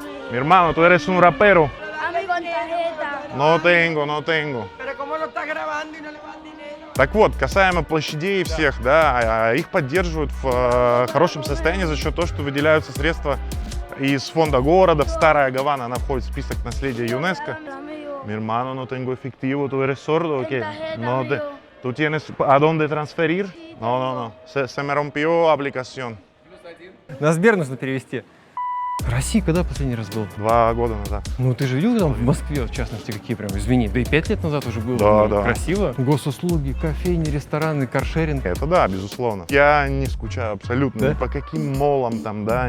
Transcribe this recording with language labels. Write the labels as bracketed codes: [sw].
[es] Mi hermano, tú eres un rapero. No tengo. [ru] Так вот, касаемо площадей всех, да, их поддерживают в хорошем состоянии за счет того, что выделяются средства из фонда города. Старая Гавана, она входит в список наследия ЮНЕСКО. [es] Mi hermano, no tengo efectivo, ¿tú eres sordo o qué? No te, ¿tú tienes a dónde transferir? No. Se me rompió aplicación. [ru] На Сбер нужно перевести. В России когда последний раз был? 2 года назад. Ну ты же видел там в Москве, в частности, какие прям, извини, да и 5 лет назад уже было. Да, ну, да. Красиво. Госуслуги, кофейни, рестораны, каршеринг. Это да, безусловно. Я не скучаю абсолютно ни по каким молам там, да.